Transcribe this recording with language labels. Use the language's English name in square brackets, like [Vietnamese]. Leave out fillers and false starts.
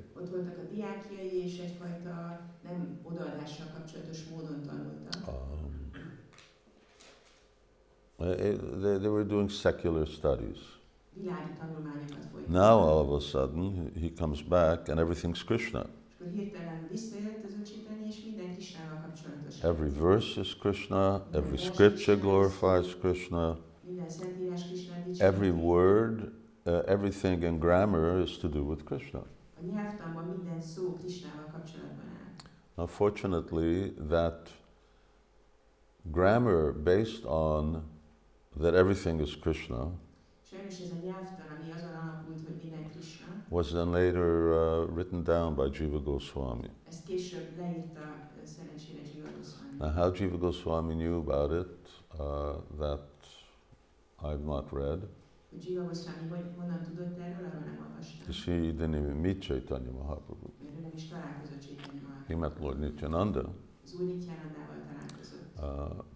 [Hungarian] Ott voltak a diákjai, és egyfajta nem odaadással kapcsolatos módon tanultak. [English] They were doing secular studies. [Hungarian] Világi tanulmányokat folytattak. [English] Now all of a sudden he comes back and everything's Krishna. [Hungarian] És akkor hirtelen visszajött az Úr Chaitanya, és minden Krishnával kapcsolatos. [English] Every verse is Krishna, every scripture glorifies Krishna, [Hungarian] Minden szentírás Krishnát dicsérti. [English] every word, everything in grammar is to do with Krishna. [Hungarian] A nyelvtanban minden szó Krishnával kapcsolatban áll. [English] Now fortunately that grammar based on that everything is Krishna [Hungarian] Sajnos ez a nyelvtan, ami azon alapult, hogy minden Krishna, [English] was then later written down by Jiva Goswami. [Hungarian] ezt később leírta szerencsére Jiva Goswami. [English] Now how Jiva Goswami knew about it, that I've not read. [Hungarian] Hogy Jiva Goswami honnan tudott erről, arról nem olvastam. [English] You see, he didn't even meet Caitanya Mahaprabhu. [Hungarian] Mert ő nem is találkozott Chaitanya Mahaprabhu. [English] He met Lord Nityananda. [Hungarian] Az Úr Nityanandával találkozott.